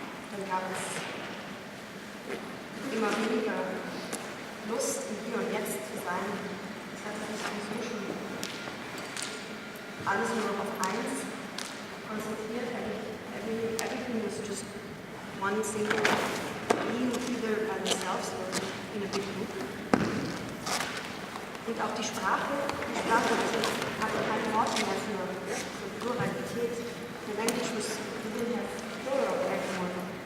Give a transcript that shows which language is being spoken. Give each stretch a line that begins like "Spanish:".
German: Dann gab es immer weniger Lust, im Hier und Jetzt zu sein. Es hat sich sowieso schon alles nur noch auf eins konzentriert.
English: Everything was just one single being, either by themselves or in a big group.
German: Und auch die Sprache hatte keine Worte mehr für Pluralität.
English: The language was, we didn't have plural anymore.